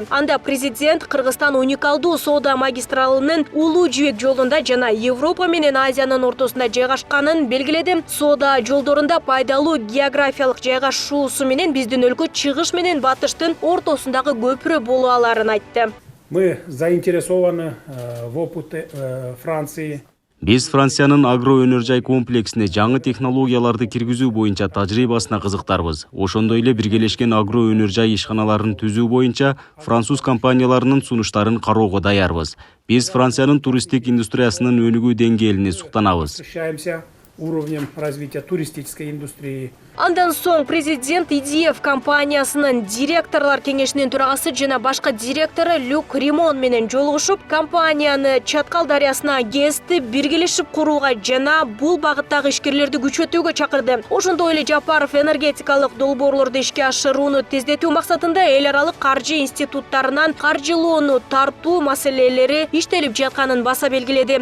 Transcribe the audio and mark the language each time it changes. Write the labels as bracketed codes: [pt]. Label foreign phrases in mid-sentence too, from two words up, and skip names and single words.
[ky] Анда президент Кыргызстан уникалдуу соода магистралынын улуу жибек жолунда жана Европа менен Азиянын ортосунда жайгашканын белгиледи. Соода жолдорунда пайдалуу географиялык жайгашуусу менен биздин өлкө чыгыш менен батыштын ортосундагы көпүрө боло аларын айтты. [ru] мы заинтересованы в опыте Франции. [ky] Биз Франциянын агроөнөр жай комплексине жаңы технологияларды киргизүү боюнча тажрыйбасына кызыктарбыз. Ошондой эле биргелешкен агроөнөр жай ишканаларын түзүү боюнча француз компанияларынын сунуштарын кароого даярбыз. Биз Франциянын туристтик индустриясынын өнүгүү деңгээлине суктанабыз. [ru] Уровнем развития туристической индустрии. [ky] Андан соң президент IDF компаниясынын директорлар кеңешинин төрагасы жана башка директору Люк Римон менен жолугушуп, компанияны Чаткал дарыясына ГЭСти биргелешип курууга жана бул багыттагы ишкерлерди күчөтүүгө чакырды. Ошондой эле Жапаров энергетикалык долбоорлорду ишке ашырууну тездетүү максатында эл аралык каржы институттарынан каржылоону тартуу маселелери иштелип жатканын баса белгиледи.